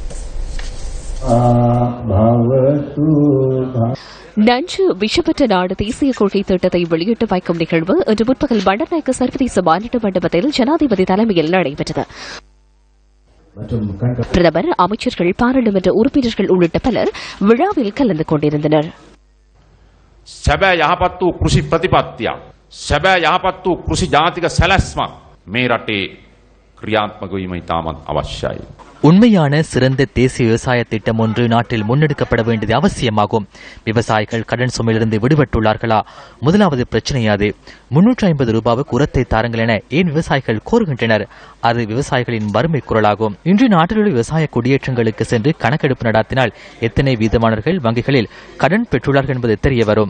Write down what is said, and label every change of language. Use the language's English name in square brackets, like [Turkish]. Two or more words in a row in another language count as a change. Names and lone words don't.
[Tamil] நஞ்சு விஷப்பற்ற நாடு தேசிய கொள்கை திட்டத்தை வெளியிட்டு வைக்கும் நிகழ்வு இன்று முற்பகல் பண்டர்நாயக்க சர்வதேச மாநாட்டு மண்டபத்தில் ஜனாதிபதி தலைமையில் நடைபெற்றது. பிரதமர், அமைச்சர்கள், பாராளுமன்ற உறுப்பினர்கள் உள்ளிட்ட பலர் விழாவில் கலந்து கொண்டிருந்தனர். [Sinhala] සැබෑ යහපත් වූ කෘෂි ප්‍රතිපත්තියක්, සැබෑ යහපත් වූ කෘෂි ජාතික සැලැස්මක් මේ රටේ ක්‍රියාත්මක වීම ඉතාමත් අවශ්‍යයි. [Tamil] உண்மையான சிறந்த தேசிய விவசாய திட்டம் ஒன்று நாட்டில் முன்னெடுக்கப்பட வேண்டியது அவசியமாகும். விவசாயிகள் கடன் சுமையிலிருந்து விடுபட்டுள்ளார்களா? முதலாவது பிரச்சனையாது. 350 ரூபாவுக்கு உரத்தை தாருங்கள் என ஏன் விவசாயிகள் கோருகின்றனர்? அது விவசாயிகளின் வறுமை குரலாகும். இன்று நாட்டில் உள்ள விவசாய குடியேற்றங்களுக்கு சென்று கணக்கெடுப்பு நடாத்தினால் எத்தனை வீதமானவர்கள் வங்கிகளில் கடன் பெற்றுள்ளார்கள் என்பது தெரிய வரும்.